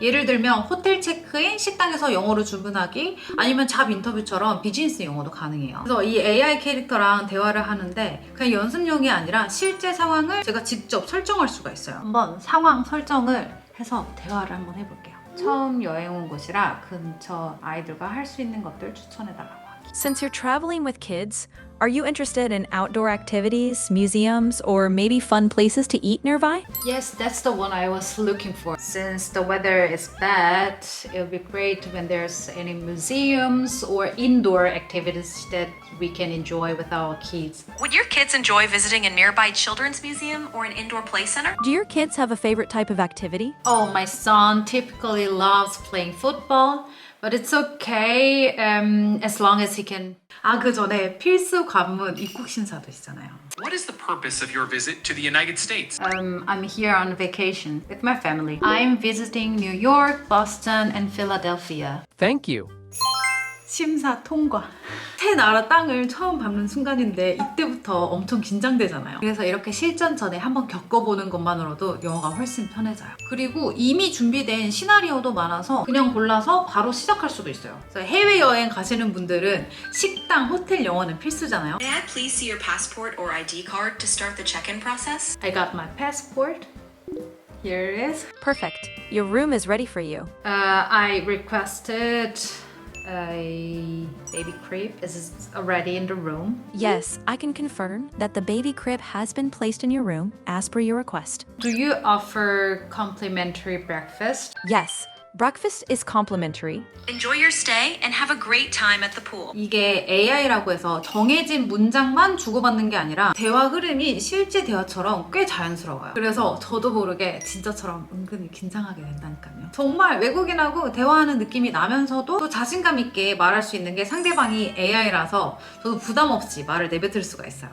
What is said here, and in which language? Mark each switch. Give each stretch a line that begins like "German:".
Korean: 예를 들면 호텔 체크인, 식당에서 영어로 주문하기, 아니면 잡 인터뷰처럼 비즈니스 영어도 가능해요. 그래서 이 AI 캐릭터랑 대화를 하는데 그냥 연습용이 아니라 실제 상황을 제가 직접 설정할 수가 있어요. 한번 상황 설정을 해서 대화를 한번 해볼게요. 처음 여행 온 곳이라 근처 아이들과 할 수 있는 것들 추천해달라고 하기.
English: Since you're traveling with kids, are you interested in outdoor activities, museums, or maybe fun places to eat nearby? Yes, that's the one I was looking for. Since the weather is bad, it would be great when there's any museums or indoor activities that we can enjoy with our kids. Would your kids enjoy visiting a nearby children's museum or an indoor play center? Do your kids have a favorite type of activity? Oh, my son typically loves playing football, but it's okay as long as he can.
Korean: 아, 그 전에 필수 관문 입국 심사도 있잖아요.
English: What is the purpose of your visit to the United States? I'm here on vacation with my family. I'm visiting New York, Boston, and Philadelphia. Thank you.
Korean: 심사 통과. 새 나라 땅을 처음 밟는 순간인데 이때부터 엄청 긴장되잖아요. 그래서 이렇게 실전 전에 한번 겪어보는 것만으로도 영어가 훨씬 편해져요. 그리고 이미 준비된 시나리오도 많아서 그냥 골라서 바로 시작할 수도 있어요. 그래서 해외여행 가시는 분들은 식당, 호텔 영어는 필수잖아요.
English: May I please see your passport or ID card to start the check-in process? I got my passport. Here it is. Perfect. Your room is ready for you. I requested a baby crib. Is it already in the room? Yes, I can confirm that the baby crib has been placed in your room as per your request. Do you offer complimentary breakfast? Yes, breakfast is complimentary. Enjoy your stay and have a great time at the pool.
Korean: 이게 AI라고 해서 정해진 문장만 주고받는 게 아니라 대화 흐름이 실제 대화처럼 꽤 자연스러워요. 그래서 저도 모르게 진짜처럼 은근히 긴장하게 된다니까요. 정말 외국인하고 대화하는 느낌이 나면서도 또 자신감 있게 말할 수 있는 게 상대방이 AI라서 저도 부담 없이 말을 내뱉을 수가 있어요.